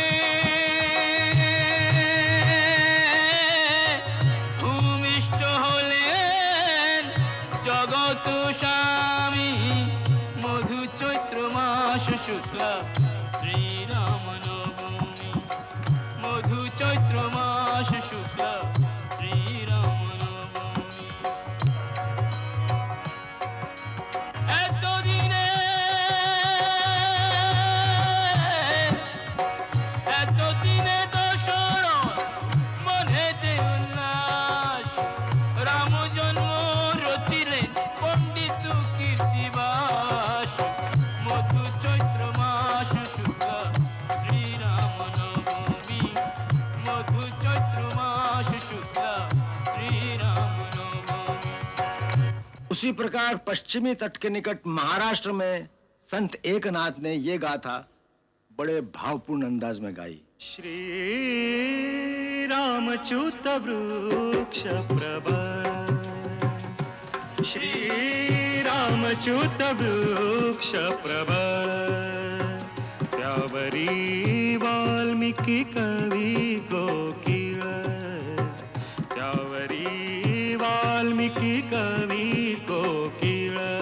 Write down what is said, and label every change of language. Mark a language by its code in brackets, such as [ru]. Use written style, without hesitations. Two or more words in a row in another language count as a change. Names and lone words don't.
[bn] ভূমিষ্ঠ হলেন জগৎ স্বামী, মধু চৈত্র মাস শুক্লা শ্রী রাম নবমী, মধু চৈত্র মাস শুক্লা শ্রী রাম নবমী। এতদিনে দশরথ মনেতে উল্লাস, রাম জন্ম রচিলেন পণ্ডিত কীর্তিবাস, মধু চৈত্র মাস শুক্লা শ্রী রাম নবমী, মধু চৈত্র মাস শুক্লা শ্রী রাম নবমী। [hi] उसी प्रकार पश्चिमी तट के निकट महाराष्ट्र में संत एकनाथ ने ये गाथा बड़े भावपूर्ण अंदाज में गाई। [mr] श्री रामच्युत वृक्ष प्रवर, श्री रामच्युत वृक्ष प्रवर, त्यावरी वाल्मीकि कवि कोकिल, त्यावरी वाल्मीकि कवि कोकिल,